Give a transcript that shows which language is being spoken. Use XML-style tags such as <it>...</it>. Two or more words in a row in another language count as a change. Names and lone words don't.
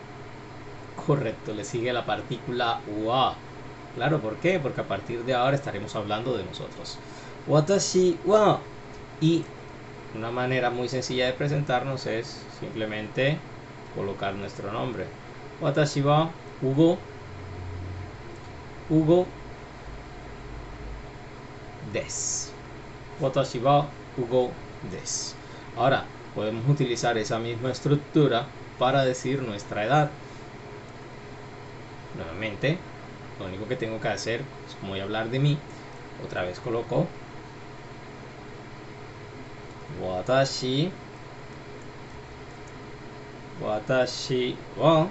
<es>Correcto, le sigue la partícula wa. Claro, ¿por qué? Porque a partir de ahora estaremos hablando de nosotros.</es> <ja>私は.</ja> <es>Y una manera muy sencilla de presentarnos es simplemente colocar nuestro nombre.</es> <ja>私はHugoです. 私はHugoです.</ja> <es>Ahora podemos utilizar esa misma estructura para decir nuestra edad. Nuevamente, lo único que tengo que hacer es, como voy a hablar de mí, otra vez coloco</es> <ja>私は.</ja>